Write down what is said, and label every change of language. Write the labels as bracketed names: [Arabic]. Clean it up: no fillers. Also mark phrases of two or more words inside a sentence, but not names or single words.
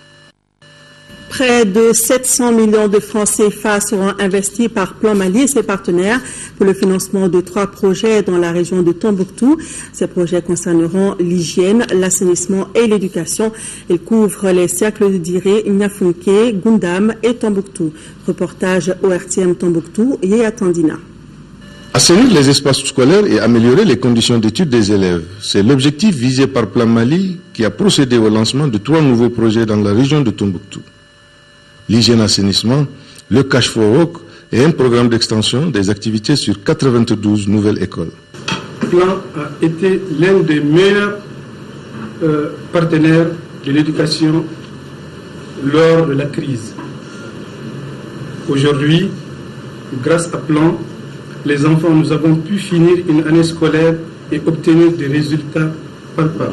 [French] Près de 700 millions de francs CFA seront investis par Plan Mali et ses partenaires pour le financement de 3 projets dans la région de Tombouctou. Ces projets concerneront l'hygiène, l'assainissement et l'éducation. Ils couvrent les cercles de Diré, Niafunké, Gundam et Tombouctou. Reportage ORTM Tombouctou, Yéa Tandina. Assainir les espaces scolaires et améliorer les conditions d'études des élèves, c'est l'objectif visé par Plan Mali qui a procédé au lancement de 3 nouveaux projets dans la région de Tombouctou. L'hygiène-assainissement, le [English] cash for work [French] et un programme d'extension des activités sur 92 nouvelles écoles. Le plan a été l'un des meilleurs partenaires de l'éducation lors de la crise. Aujourd'hui, grâce à Plan, les enfants, nous avons pu finir une année scolaire et obtenir des résultats palpables.